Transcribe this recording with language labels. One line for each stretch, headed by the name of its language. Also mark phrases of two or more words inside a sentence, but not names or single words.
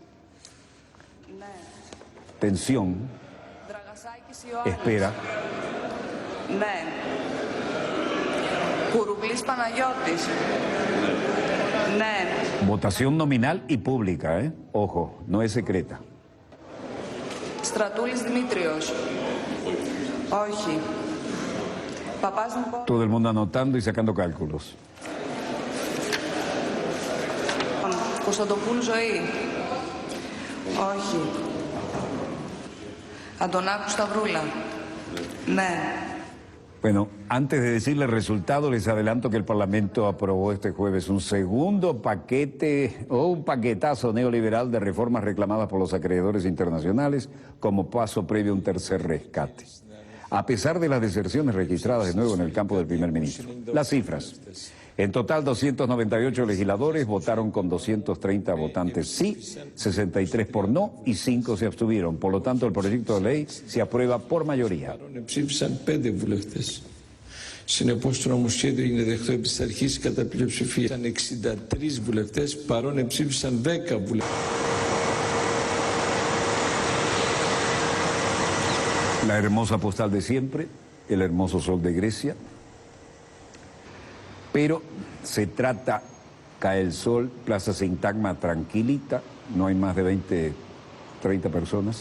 Spanish: Tensión, espera. Votación nominal y pública, ¿eh? Ojo, no es secreta.
Greek: Στρατούλης Δημήτριος. Όχι.
Spanish: Todo el mundo anotando y sacando cálculos.
Greek: Κωνσταντοπούλου Ζωή. Όχι. Αντωνάκου Σταυρούλα. Ναι.
Spanish: Bueno, antes de decirle el resultado, les adelanto que el Parlamento aprobó este jueves un segundo paquete o un paquetazo neoliberal de reformas reclamadas por los acreedores internacionales como paso previo a un tercer rescate. A pesar de las deserciones registradas de nuevo en el campo del primer ministro. Las cifras: en total 298 legisladores votaron con 230 votantes sí, 63 por no y 5 se abstuvieron. Por lo tanto, el proyecto de ley se aprueba por mayoría.
Greek: Συνεπώς, το νομοσχέδιο είναι δεχτό επί της αρχής κατά πλειοψηφία. Ήταν 63 βουλευτές, παρόν εψήφισαν 10 βουλευτές.
Spanish: La hermosa postal de siempre, el hermoso sol de Grecia. Pero se trata, cae el sol, Plaza Sintagma tranquilita, no hay más de 20, 30 personas.